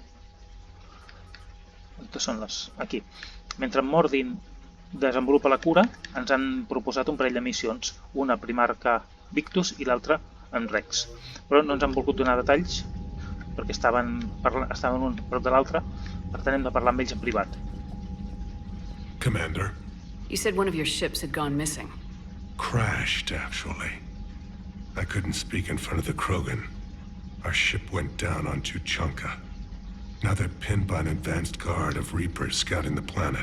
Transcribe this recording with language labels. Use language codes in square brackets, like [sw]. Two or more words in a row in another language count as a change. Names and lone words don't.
[ca] On són les? Aquí. Mentre en Mordin desenvolupa la cura, ens han proposat un parell de missions. Una a Primarca Victus i l'altra en Wrex. Però no ens han volgut donar detalls, perquè estaven un prop de l'altre, per tant hem de parlar amb ells en privat. [en] Commander. You said one of your ships had gone missing. Crashed, actually. I couldn't speak in front of the Krogan. Our ship went down on Tuchanka. Now they're pinned by an advanced guard of Reapers scouting the planet.